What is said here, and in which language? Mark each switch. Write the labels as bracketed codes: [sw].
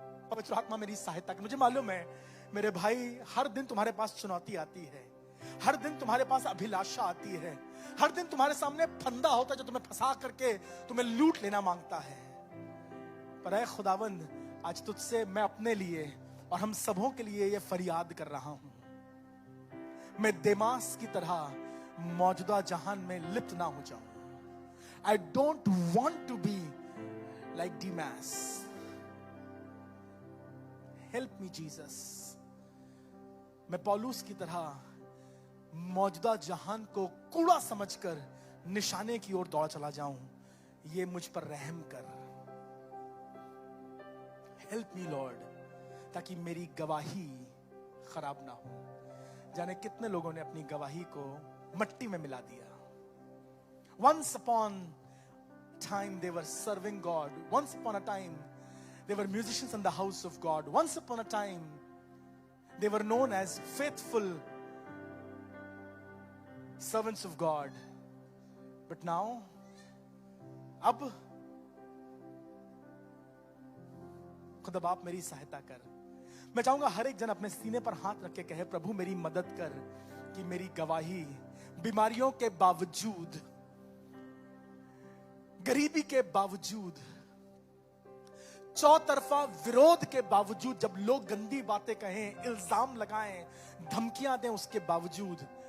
[hi] पवित्र आत्मा मेरी सहायता कर। मुझे मालूम है मेरे भाई, हर दिन तुम्हारे पास चुनौती आती है, हर दिन तुम्हारे पास अभिलाषा आती है, हर दिन तुम्हारे सामने फंदा होता है जो तुम्हें फंसा करके तुम्हें लूट लेना मांगता है। पर ऐ खुदावंद, आज तुझसे मैं अपने लिए और हम सबों के लिए ये फरियाद कर रहा हूं, मैं देमास की तरह मौजूदा जहान में लिप्त ना हो जाऊं। [en] I don't want to be like Demas. Help me Jesus. [hi] मैं पौलुस की तरह मौजूदा जहान को कूड़ा समझकर निशाने की ओर दौड़ चला जाऊं। ये मुझ पर रहम कर। [en] Help me Lord, [hi] ताकि मेरी गवाही खराब ना हो। जाने कितने लोगों ने अपनी गवाही को मट्टी में मिला दिया। [en] Once upon a time they were serving God. Once upon a time they were musicians in the house of God. Once upon a time they were known as faithful servants of God. But now, [hi] अब खुदा बाप मेरी सहायता कर। मैं चाहूंगा हर एक जन अपने सीने पर हाथ रख के कहे, प्रभु मेरी मदद कर कि मेरी गवाही बीमारियों के बावजूद, गरीबी के बावजूद, चौतरफा विरोध के बावजूद, जब लोग गंदी बातें कहें, इल्जाम लगाएं, धमकियां दें, उसके बावजूद